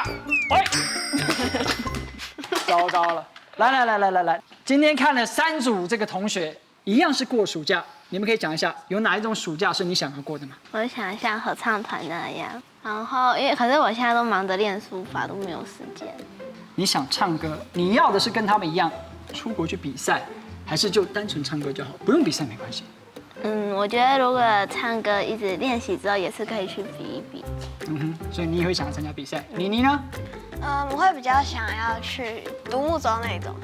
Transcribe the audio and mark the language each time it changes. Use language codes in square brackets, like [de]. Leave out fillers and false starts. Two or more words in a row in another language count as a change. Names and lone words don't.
[zh] 喂，糟糕了！來，今天看了3組這個同學，一樣是過暑假，你們可以講一下，有哪一種暑假是你想要過的嗎？我想像合唱團那樣，然後可是我現在都忙着練書法，都沒有時間。你想唱歌，你要的是跟他們一樣出国去比赛，还是就单纯唱歌就好，不用比赛没关系？我觉得如果唱歌一直练习之后，也是可以去比一比。所以你也会想参加比赛？你呢？我会比较想要去独木舟那种。